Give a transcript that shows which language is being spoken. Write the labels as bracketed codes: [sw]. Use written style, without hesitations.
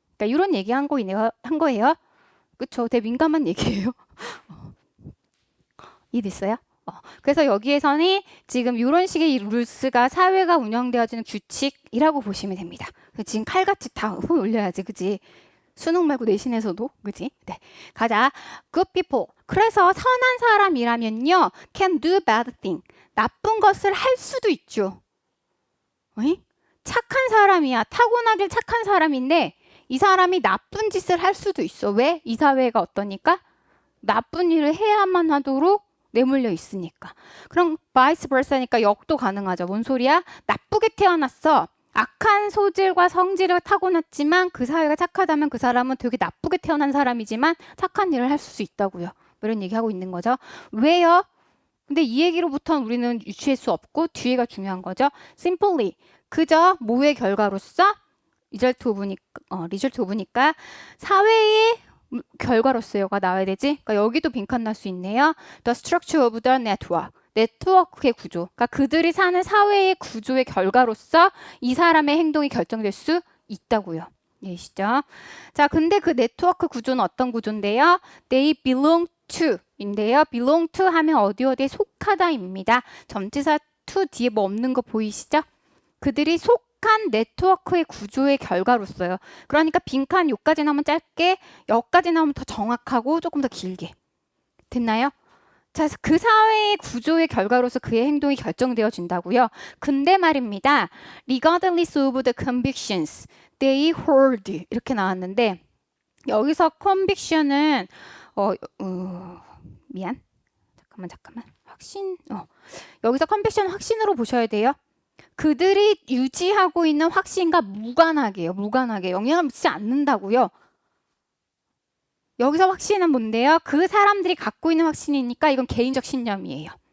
[ko] 그러니까 이런 얘기 한 거예요. 그쵸? 되게 민감한 얘기예요. 이해됐어요? 그래서 여기에서는 지금 이런 식의 이 룰스가 사회가 운영되어지는 규칙이라고 보시면 됩니다. 지금 칼같이 다 올려야지, 그지? 수능 말고 내신에서도, 그지? 네, 가자. [en] Good people. [ko] 그래서 선한 사람이라면요, [en] can do bad thing. [ko] 나쁜 것을 할 수도 있죠. 어이? 착한 사람이야. 타고나길 착한 사람인데 이 사람이 나쁜 짓을 할 수도 있어. 왜? 이 사회가 어떠니까? 나쁜 일을 해야만 하도록 내몰려 있으니까. 그럼 vice versa니까 역도 가능하죠. 뭔 소리야? 나쁘게 태어났어. 악한 소질과 성질을 타고났지만 그 사회가 착하다면 그 사람은 되게 나쁘게 태어난 사람이지만 착한 일을 할 수 있다고요. 이런 얘기하고 있는 거죠. 왜요? 근데 이 얘기로부터는 우리는 유추할 수 없고 뒤에가 중요한 거죠. simply 그저 뭐의 결과로서 리절트 오브니까 사회의 결과로서가 나와야 되지. 그러니까 여기도 빈칸 날 수 있네요. [en] The structure of the network. [ko] 네트워크의 구조. 그러니까 그들이 사는 사회의 구조의 결과로서 이 사람의 행동이 결정될 수 있다고요. 이해시죠? 자, 근데 그 네트워크 구조는 어떤 구조인데요? [en] They belong to 인데요. [ko] belong to 하면 어디에 속하다입니다. 점치사 to 뒤에 뭐 없는 거 보이시죠? 그들이 속한 네트워크의 구조의 결과로서요. 그러니까 빈칸 요까지 나오면 짧게, 여기까지 나오면 더 정확하고 조금 더 길게. 됐나요? 자, 그 사회의 구조의 결과로서 그의 행동이 결정되어진다고요. 근데 말입니다. [en] Regardless of the convictions they hold [ko] 이렇게 나왔는데 여기서 conviction은 미안. 잠깐만. 확신. 여기서 conviction 확신으로 보셔야 돼요. 그들이 유지하고 있는 확신과 무관하게요. 무관하게 영향을 미치지 않는다고요. 여기서 확신은 뭔데요? 그 사람들이 갖고 있는 확신이니까 이건 개인적 신념이에요.